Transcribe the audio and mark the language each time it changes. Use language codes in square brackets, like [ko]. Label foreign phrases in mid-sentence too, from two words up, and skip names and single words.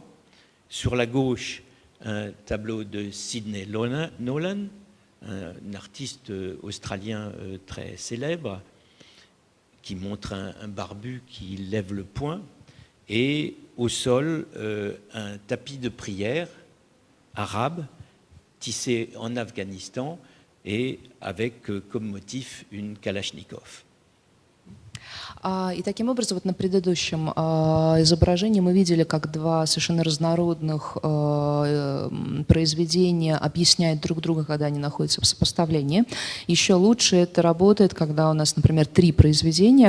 [fr] Sur la gauche, un tableau de Sidney Nolan, un artiste australien très célèbre, qui montre un barbu qui lève le poing. Et au sol, un tapis de prière arabe, tissé en Afghanistan, et avec comme motif une Kalachnikov. [ru] И таким образом, вот на предыдущем изображении мы видели, как два совершенно разнородных произведения объясняют друг друга, когда они находятся в сопоставлении. Еще лучше это работает, когда у нас, например, три произведения.